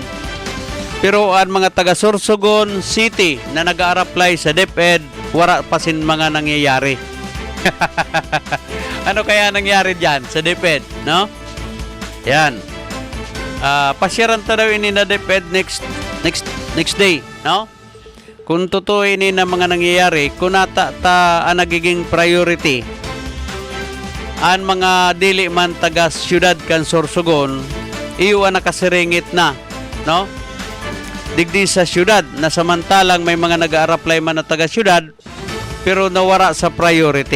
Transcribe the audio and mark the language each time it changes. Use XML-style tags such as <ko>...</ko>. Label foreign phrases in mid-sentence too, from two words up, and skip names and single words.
<tl>Pero ang mga taga Sorsogon City na nag-a-apply sa DepEd, wala pa sin mga nangyayari. Ano kaya nangyari diyan sa DepEd, no?</tl> <bik>Yan. Pasyaran ta daw ini na DepEd</bik> <en>next day,</en> <bik>no? Kung totoo ini na mga nangyayari, kung nata ta ang nagiging priority ang mga dili man taga siyudad kan Sorsogon, iyo ang nakasiringit na, no? Digdi sa siyudad na samantalang may mga nag-a-apply man na taga siyudad pero nawara sa priority.</bik>